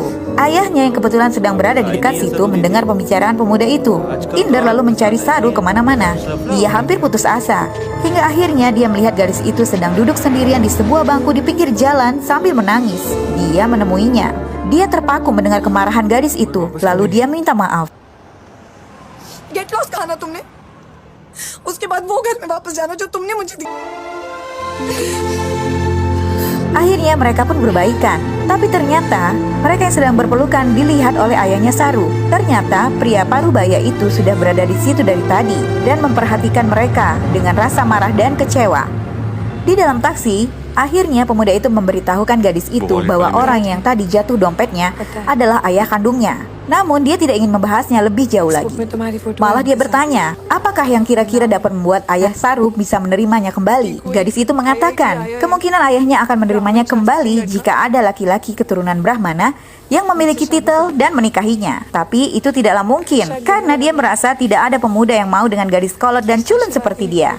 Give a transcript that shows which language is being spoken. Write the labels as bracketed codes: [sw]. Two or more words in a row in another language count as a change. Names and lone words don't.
[id] Ayahnya yang kebetulan sedang berada di dekat situ mendengar pembicaraan pemuda itu. Indar lalu mencari Saru kemana-mana. Dia hampir putus asa. Hingga akhirnya dia melihat gadis itu sedang duduk sendirian di sebuah bangku di pinggir jalan sambil menangis. Dia menemuinya. Dia terpaku mendengar kemarahan gadis itu. Lalu dia minta maaf. [en] get lost [hi] कहा ना तुमने? उसके बाद वो घर में वापस जाना जो तुमने मुझे दी। [id] Akhirnya mereka pun berbaikan. Tapi ternyata mereka yang sedang berpelukan dilihat oleh ayahnya Saru. Ternyata pria parubaya itu sudah berada di situ dari tadi dan memperhatikan mereka dengan rasa marah dan kecewa. Di dalam taksi, akhirnya pemuda itu memberitahukan gadis itu bahwa orang yang tadi jatuh dompetnya adalah ayah kandungnya. Namun dia tidak ingin membahasnya lebih jauh lagi. [hi] में तुम्हारी फोटो [id] Malah dia bertanya, apakah yang kira-kira dapat membuat ayah Saruk bisa menerimanya kembali? Gadis itu mengatakan, kemungkinan ayahnya akan menerimanya kembali jika ada laki-laki keturunan Brahmana yang memiliki titel dan menikahinya. Tapi itu tidaklah mungkin, karena dia merasa tidak ada pemuda yang mau dengan gadis kolot dan culun seperti dia.